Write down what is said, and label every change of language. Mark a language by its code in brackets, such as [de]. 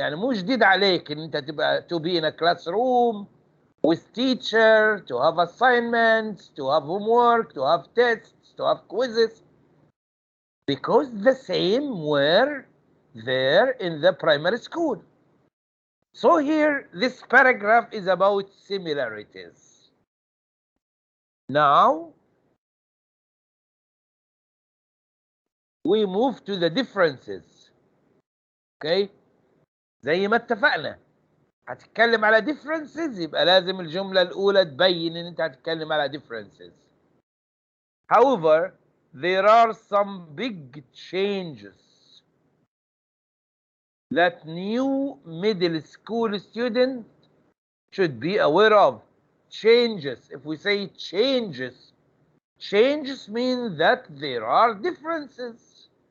[ar] يعني مو جديد عليك ان انت تبقى [en] to be in a classroom with teacher, to have assignments, to have homework, to have tests, to have quizzes, because the same were there in the primary school. So here, this paragraph is about similarities. Now, we move to the differences. [ar] Okay, زي ما اتفقنا هتتكلم على differences، يبقى لازم الجملة الأولى تبين إن أنت هتتكلم على differences. [en] However, there are some big changes that new middle school students should be aware of. Changes. If we say changes, changes mean that there are differences.